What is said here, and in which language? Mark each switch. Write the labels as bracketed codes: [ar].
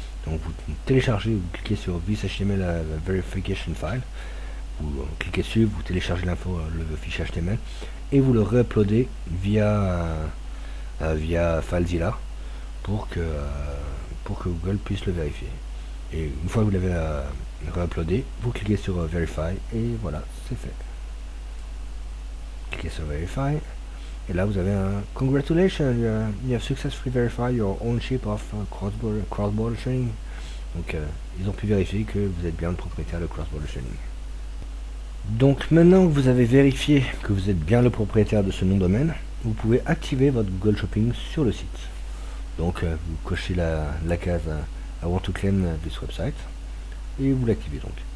[fr] Donc vous téléchargez, vous cliquez sur [en] This HTML Verification File, [fr] vous cliquez dessus, vous téléchargez l'info, le fichier HTML, et vous le réuploadez via FileZilla pour que Google puisse le vérifier. Et une fois que vous l'avez réuploadé, vous cliquez sur Verify, et voilà, c'est fait. Cliquez sur Verify, et là vous avez un [en] Congratulations, you have successfully verified your ownership of cross-border training. [fr] Donc ils ont pu vérifier que vous êtes bien le propriétaire de cross-border training. Donc maintenant que vous avez vérifié que vous êtes bien le propriétaire de ce nom de domaine, vous pouvez activer votre Google Shopping sur le site. Donc vous cochez la case [en] I want to claim this website, [fr] et vous l'activez donc.